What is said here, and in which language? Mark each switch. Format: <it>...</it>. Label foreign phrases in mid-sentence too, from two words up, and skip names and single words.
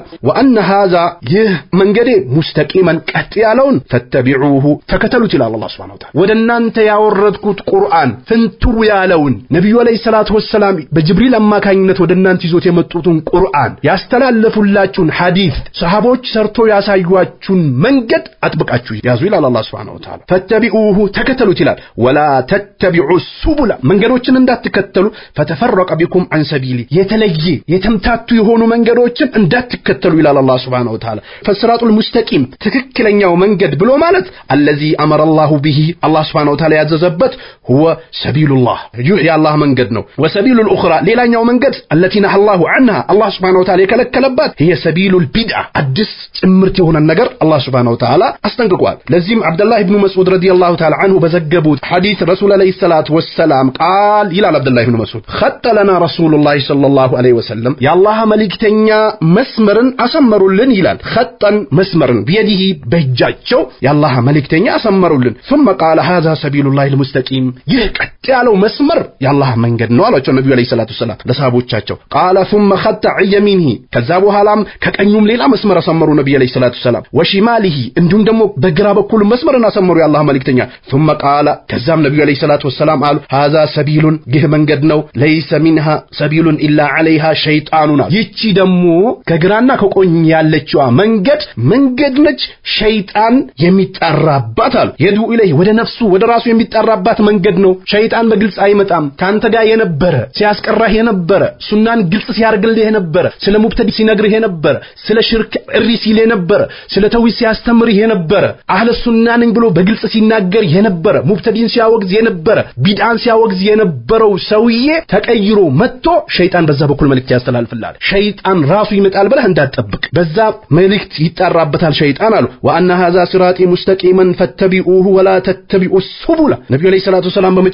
<ar>وأن هذا</ar> <am>ይህ መንገዴ ሙስተቂመን ቀጥ ያለውን ፈተቢዑሁ ተከተሉት ይላል</am> <ar>الله سبحانه وتعالى።</ar> <am>ወደ እናንተ ያወረድኩት ቁርአን ፍንትው ያለውን ነብዩ</am> <ar>عليه الصلاة والسلام</ar> <am>በጅብሪል አማካኝነት ወደ እናንተ ይዞት የመጡትን ቁርአን ያስተላለፉላችሁን ሐዲስ ሰሃቦች ሰርቶ ያሳዩአችሁን መንገድ አጥብቃችሁ ያዙ ይላል</am> <ar>الله سبحانه وتعالى።</ar> <am>ፈተቢዑሁ ተከተሉት ይላል።</am> <ar>ولا تتبعوا السبل</ar> <am>መንገዶችን እንዳትከተሉ</am> <ar>فتفرق بكم عن</ar> <am>سبيلي የተለየ የተምታቱ የሆኑ መንገዶችን እንዳትከተሉ ይላል አላህ</am> <ar>سبحانه وتعالى። فالصراط المستقيم</ar> <am>ትክክለኛው መንገድ ብሎ ማለት</am> <ar>الذي امر الله به</ar> <am>አላህ</am> <ar>سبحانه وتعالى</ar> <am>ያዘዘበት</am> <ar>هو سبيل الله</ar> <am>ይህ የአላህ መንገድ ነው።</am> <ar>وسبيل الاخرى</ar> <am>ሌላኛው መንገድ</am> <ar>التي نهى الله عنها</ar> <am>አላህ</am> <ar>سبحانه وتعالى</ar> <am>የከለከለባት</am> <ar>هي سبيل البدعة</ar> <am>አዲስ ጭምርት የሆነ ነገር አላህ</am> <ar>سبحانه وتعالى</ar> <am>አስጠንቅቋል። ለዚህም አብዱላህ ኢብኑ መስዑድ</am> <ar>رضي الله تعالى عنه</ar> <am>በዘገቡት ሐዲስ</am> <ar>رسول عليه الصلاة والسلام</ar> <am>ቃል ይላል አብዱላህ ኢብኑ መስዑድ</am> <ar>خط لنا رسول الله صلى الله عليه وسلم</ar> <am>የአላህ መልእክተኛ መስመርን አሰመሩልን ይላል። خطን መስመርን በየዲህ በእጃቸው የአላህ መልእክተኛ አሰመሩልን።</am> <ar>ثم قال هذا سبيل الله المستقيم</ar> <am>ይህ ቀጥ ያለው መስመር የአላህ መንገድ ነው አሏቸው ነብዩ</am> <ar>عليه الصلاة والسلام</ar> <am>ለሳቦቻቸው።</am> <ar>قال ثم خط يمينه</ar> <am>ከዛ በኋላም ከቀኙም ሌላ መስመር አሰመሩ ነብዩ</am> <ar>عليه الصلاة والسلام።</ar> <am>وشماله እንዲሁም ደግሞ በግራ በኩል መስመርን አሰመሩ የአላህ መልእክተኛ።</am> <ar>ثم قال</ar> <am>ከዛም ነብዩ</am> <ar>عليه الصلاة والسلام</ar> <am>አሉ</am> <ar>هذا سبيل</ar> <am>ይህ መንገድ ነው</am> <ar>ليس منها سبيل إلا عليها شيطان</ar> <am>ይቺ ደግሞ ከግራና ከቆኝ ያለችዋ መንገድ ነች ሸይጣን የሚጣራባት አሉ።</am> <ar>يدعو إليه</ar> <am>ወደ ነፍሱ ወደ ራሱ የሚጣራባት መንገድ ነው። ሸይጣን በግልጽ አይመጣም። ካንተ ጋር የነበረ ሲያስቀራህ የነበረ ሱናን ግልጽ ሲያርግልህ የነበረ ስለ ሙብተዲ ሲነግርህ የነበረ ስለ ሽርክ እሪ ሲል የነበረ ስለ ተውሂድ ሲያስተምርህ የነበረ</am> <ar>أهل السنة</ar> <am>ብሎ በግልጽ ሲናገር የነበረ ሙብተዲን ሲያወግዝ የነበረ ቢድዓን ሲያወግዝ የነበረው ሰውዬ ተቀይሮ መጥቶ ሸይጣን በዛ በኩል መልእክት ያስተላልፍላል። ሸይጣን ራሱ ይመጣል ብለህ እንዳትጠብቅ በዛ መልእክት ይጣራበታል ሸይጣን አሉ።</am> <ar>وأن هذا صراطي مستقيما فاتبعوه ولا تتبعوا السبل</ar> <am>ነብዩ</am> <ar>عليه الصلاة والسلام</ar> <am>በመጨረሻ</am>